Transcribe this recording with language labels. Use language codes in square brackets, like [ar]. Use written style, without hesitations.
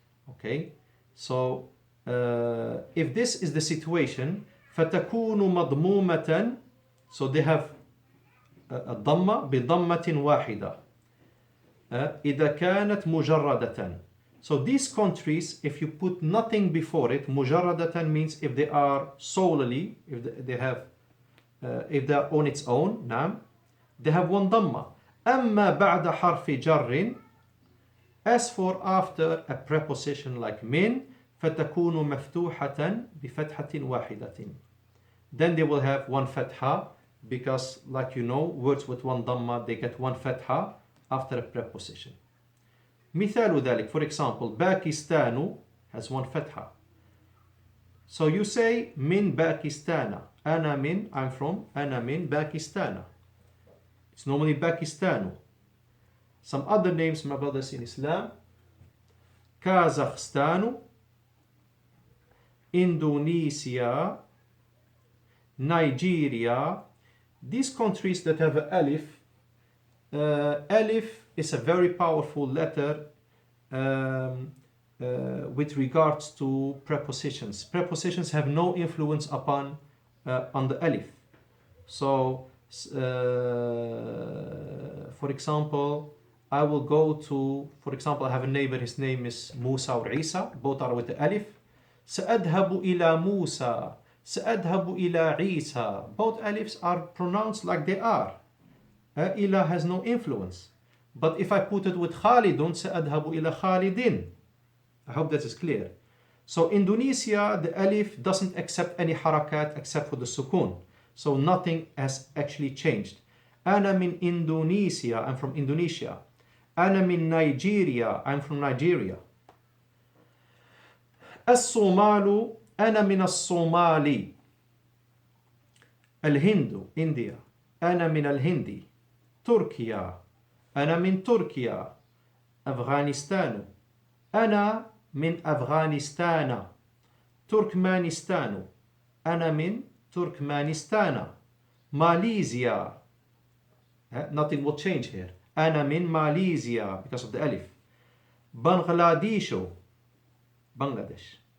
[en] Okay, so if this is the situation, [ar] فتكون مضمومة, [en] so they have a dhamma [ar] بضمة واحدة إذا كانت مجردة. [en] So these countries, if you put nothing before it, مجردة means if they are solely, if they have, if they are on its own, نعم, they have one dhamma. [ar] أما بعد حرف جر, [en] as for after a preposition like min, [ar] فتكون مفتوحة بفتحة واحدة. [en] Then they will have one fatha, because like you know, words with one dhamma, they get one fatha after a preposition. [ar] مثال ذلك, [en] for example, Pakistan has one fatha. So you say min Pakistan. [ar] أنا من, [en] I'm from, [ar] أنا من Pakistan. [en] It's normally Pakistan. Some other names, my brothers in Islam: Kazakhstan, Indonesia, Nigeria. These countries that have an alif, alif is a very powerful letter with regards to prepositions. Prepositions have no influence upon on the alif. So for example, I will go to, for example, I have a neighbor, his name is Musa or Isa, both are with the alif. [ar] سأذهب إلى موسى, سأذهب إلى عيسى. [en] Both alifs are pronounced like they are. Ila has no influence. But if I put it with Khalidun, [ar] سأذهب إلى خالدين. [en] I hope that is clear. So Indonesia, the alif doesn't accept any harakat except for the sukun. So nothing has actually changed. [ar] أنا من [en] Indonesia, I'm from Indonesia. [ar] أنا من [en] Nigeria, I'm from Nigeria. [ar] الصومال, أنا من الصومالي. الهند, India, أنا من الهندي. تركيا, أنا من تركيا. أفغانستان, أنا من أفغانستان. تركمانستان, أنا من تركمانستان. [en] Malaysia, nothing will change here. [ar] أنا من [en] Malaysia because of the alif. Bangladesh, Bangladesh.